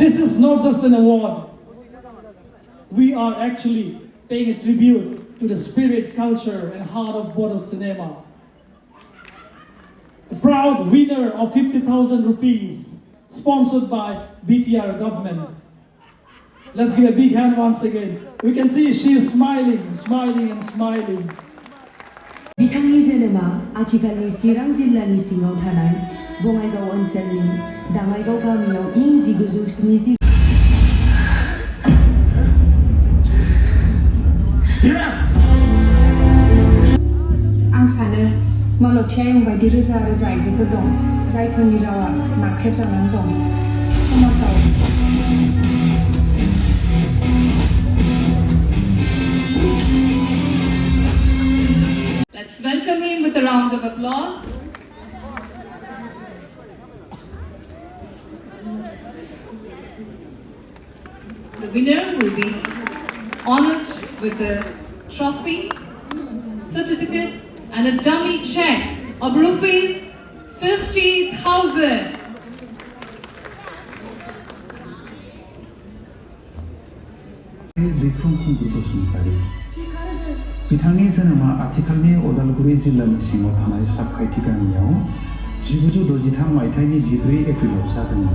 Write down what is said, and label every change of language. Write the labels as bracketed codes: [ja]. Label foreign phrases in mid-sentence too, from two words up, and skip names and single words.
[en] This is not just an award. We are actually paying a tribute to the spirit, culture, and heart of Bodo cinema. The proud winner of 50,000 rupees, sponsored by BTR government. Let's give a big hand once again. We can see she is smiling, smiling, and smiling. [brx] बिथांनि जोनोमा आथिखालनि चिरां जिल्लानि सिङाव थानाय बङाइगाव ओनसोलनि दाङाइगाव गामियाव इं 1970 आं सानो मालतीआयं बायदि रोजा रोजा आइजोफोर दं जायफोरनि रावा नाख्रेबजानानै दं समाजाव [en] Let's welcome him with a round of applause. The winner will be honored with a trophy, certificate, and a dummy check of rupees 50,000. [brx] बिक्रम खुंगुर बसुमतारी बिथांनि जोनोमा आथिखालनि अदालगुरि जिल्लानि सिङाव थानाय साबखायथि गामियाव 1963 मायथाइनि 14 एप्रिलाव जादोंमोन।